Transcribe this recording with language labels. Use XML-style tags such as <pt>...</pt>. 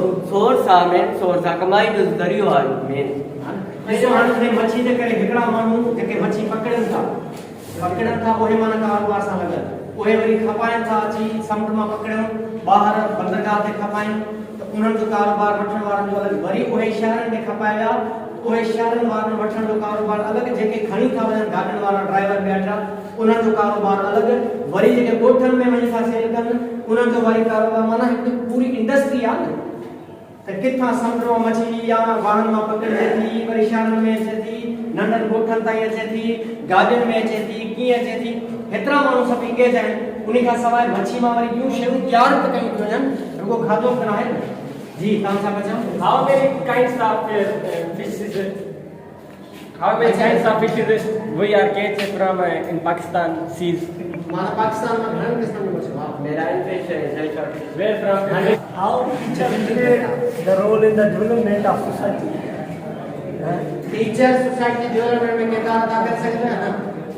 <sd>Source आहे main source आहे कमाई जो ज़रियो आहे मेन। मच्छी जे करे हिकिड़ा माण्हू जेके मच्छी पकड़नि था उहे माना कारोबार सां लॻल उहे वरी खपाइनि था अची समुंड मां पकड़नि ॿाहिरि बंदरगाह ते खपाइनि त उन्हनि जो कारोबार वठण वारनि जो अलॻि वरी उहे शहरनि में खपाया उहे शहरनि वारनि वठण जो कारोबार अलॻि जेके खणी था वञनि गाॾियुनि वारा ड्राइवर ॿिया उन्हनि जो कारोबार अलॻि वरी जेके ॻोठनि में वञी था सेल कनि उन्हनि जो वरी कारोबार माना हिकु पूरी इंडस्ट्री आहे न त किथां समुंड मां मछली या वाहन मां पकड़े थी वरी शहरनि में अचे थी नंढनि ॻोठनि ताईं अचे थी गाॾियुनि में अचे थी कीअं अचे थी हेतिरा माण्हू सभु इंगेज आहिनि उन खां सवाइ मच्छी मां वरी ॿियूं शयूं तयारु त कयूं थी वञनि रुॻो खाधो बि न आहे जी तव्हां छा था चओ।</sd> <en>How many kinds of fishes? How many kinds of fishes we are catching from in Pakistan seas?</en> <sd>माना पाकिस्तान में घणनि क़िस्मनि जूं मछलियूं आहिनि।</sd> <en>Marine fish, fresh water. Where from? How teacher played the role in the development of society?</en> <sd>Teacher society development में किरदार अदा करे सघंदा आहिनि।</sd>